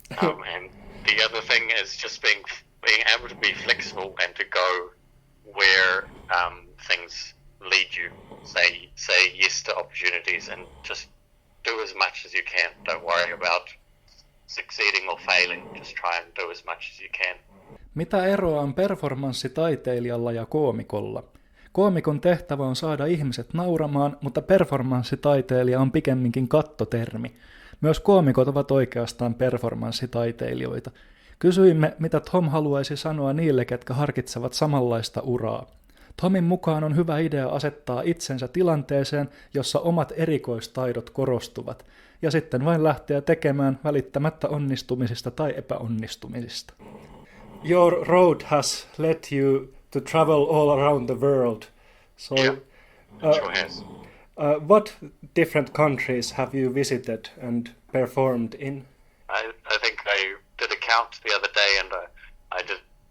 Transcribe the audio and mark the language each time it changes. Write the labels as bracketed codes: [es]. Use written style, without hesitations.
[en] And the other thing is just being able to be flexible and to go where things lead you. Say yes to opportunities and just do as much as you can. Don't worry about succeeding or failing. Just try and do as much as you can. [fi] Mitä eroa on performanssitaiteilijalla ja koomikolla? Koomikon tehtävä on saada ihmiset nauramaan, mutta performanssitaiteilija on pikemminkin kattotermi. Myös koomikot ovat oikeastaan performanssitaiteilijoita. Kysyimme, mitä Thom haluaisi sanoa niille, ketkä harkitsevat samanlaista uraa. Thomin mukaan on hyvä idea asettaa itsensä tilanteeseen, jossa omat erikoistaidot korostuvat, ja sitten vain lähteä tekemään välittämättä onnistumisista tai epäonnistumisista. [en] Your road has led you to travel all around the world. So, Yeah, sure has. What different countries have you visited and performed in? I think I did a count the other day, and I did.